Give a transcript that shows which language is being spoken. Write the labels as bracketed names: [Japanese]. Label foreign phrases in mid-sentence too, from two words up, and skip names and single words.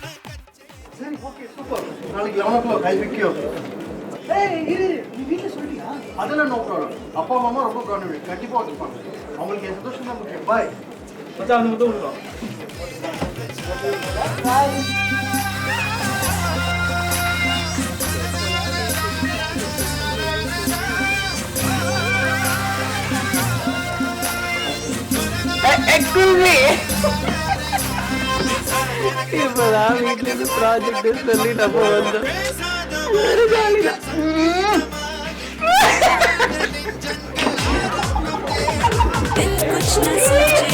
[Tamil] சரி [English] okay super. [Tamil] நாளைக்கு 11 o'clock [English] I pick you. [Tamil] இரு நீ வீட்ல சொல்லியா? அதெல்லாம் [English] no problem. [Tamil] அப்பா அம்மா ரொம்ப கான்ஃபிடன்ட் கண்டிப்பா வந்துப்பாங்க. அவங்களுக்கு சந்தோஷம் தான் முக்கியம். பை. மச்சான் வந்து வந்துடலாம். [English] Excuse me. [Tamil] இப்பதான் வீட்டுல இருந்து ப்ராஜெக்ட் சொல்லி நம்ம வந்தோம். ஒரு ஜாலிதான். [Hindi] दिल कुछ न